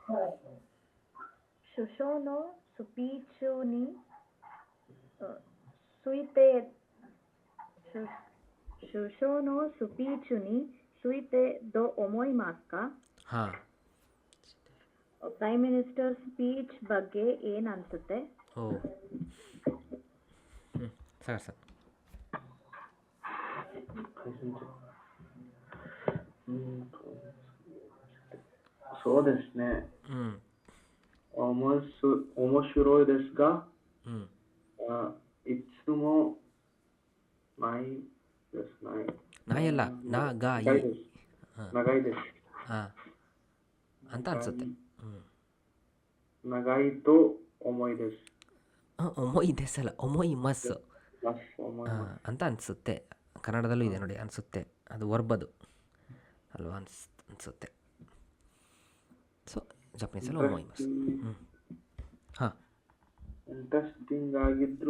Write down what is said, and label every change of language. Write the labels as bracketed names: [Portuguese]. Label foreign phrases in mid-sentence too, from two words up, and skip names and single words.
[Japanese] 首相のスピーチについて 首相のスピーチについて どう思いますか. [Kannada] ಹಾಂ ಪ್ರೈಮ್ ಮಿನಿಸ್ಟರ್ ಸ್ಪೀಚ್ ಬಗ್ಗೆ ಏನು ಅನಿಸುತ್ತೆ? ಓ ಸರ್ ಸರ್. [Japanese] そうですね。面白いですが、いつもないです。 [Kannada] ನಾಯಿ ಅಲ್ಲ, ನಾಗಾಯಿ. [Japanese] 長いです。 [Kannada] ಹಾಂ ಅಂತ ಅನಿಸುತ್ತೆ. [Japanese] 長いと思いです。思いです [Kannada] ಅಲ್ಲ, [Japanese] 思います [Kannada] ಅಂತ ಅನಿಸುತ್ತೆ. ಕನ್ನಡದಲ್ಲೂ ಇದೆ ನೋಡಿ, ಅನಿಸುತ್ತೆ. ಅದು ವರ್ಬದು ಅಲ್ವಾ ಅನಿಸುತ್ತೆ. ಸೊ ಜಪನೀಸಲ್ಲಿ ಒಮೊಯಿಮಸ್. ಹಾಂ, ಇಂಟ್ರೆಸ್ಟಿಂಗ್ ಆಗಿದ್ರು